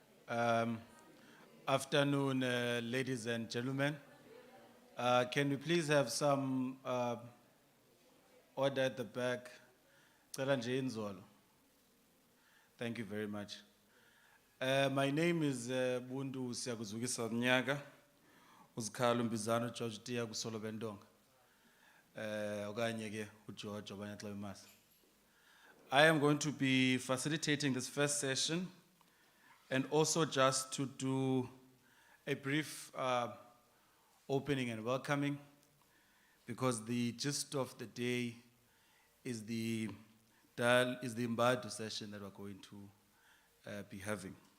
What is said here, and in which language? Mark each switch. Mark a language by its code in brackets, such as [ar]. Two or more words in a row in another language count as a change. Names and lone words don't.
[en] Um, Afternoon, ladies and gentlemen. Can we please have some order at the back? [xh] Cela nje inzolo. [en] Thank you very much. My name is Bundu Siyakuzukisa Mnyaka, uZikhalo Mbizano George Tia Kusolo Bendonga. [xh] Okanye ke uGeorge obanye xa bemazi. [en] I am going to be facilitating this first session and also just to do a brief opening and welcoming, because the gist of the day is the Imbadu session that we're going to be having.